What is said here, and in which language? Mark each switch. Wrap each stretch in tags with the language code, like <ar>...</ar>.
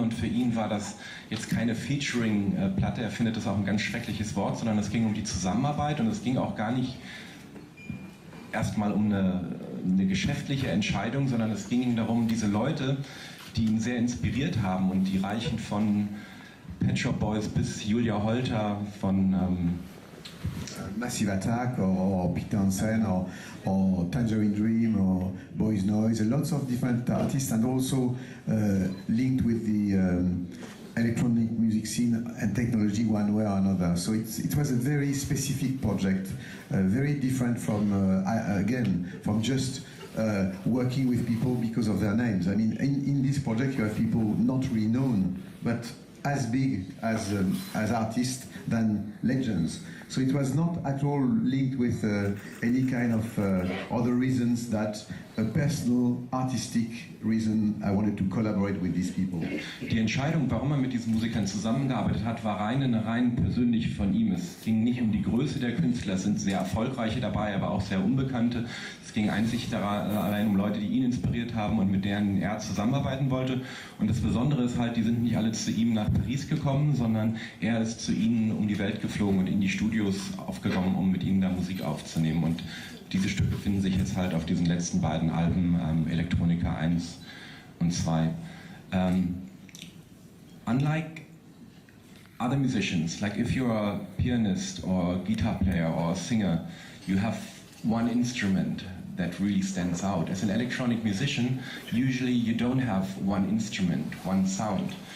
<de>Und für ihn war das jetzt keine Featuring-Platte, er findet das auch ein ganz schreckliches Wort, sondern es ging um die Zusammenarbeit und es ging auch gar nicht erstmal um eine geschäftliche Entscheidung, sondern es ging ihm darum, diese Leute, die ihn sehr inspiriert haben und die reichen von Pet Shop Boys bis Julia Holter, von</de> <en>Massive Attack or Pete Townsend or Tangerine Dream or Boys Noise, lots of different artists, and also linked with the electronic music scene and technology one way or another. So it was a very specific project, very different from, again, from just working with people because of their names. I mean, in this project you have people not really known, but as big as artists than legends. So it was not at all linked with any kind of other reasons that a personal, artistic reason I wanted to collaborate with these people.</en> <de>Die Entscheidung, warum er mit diesen Musikern zusammengearbeitet hat, war rein persönlich von ihm. Es ging nicht um die Größe der Künstler, es sind sehr erfolgreiche dabei, aber auch sehr unbekannte. Es ging einzig allein um Leute, die ihn inspiriert haben und mit denen er zusammenarbeiten wollte. Und das Besondere ist halt, die sind nicht alle zu ihm nach Paris gekommen, sondern er ist zu ihnen um die Welt geflogen und in die Studios aufgegangen, um mit ihnen da Musik aufzunehmen. Und diese Stücke finden sich jetzt halt auf diesen letzten beiden Alben, Electronica 1 und 2.</de> <en>Unlike other musicians, like if you're a pianist or a guitar player or a singer, you have one instrument that really stands out. As an electronic musician, usually you don't have one instrument, one sound.</en>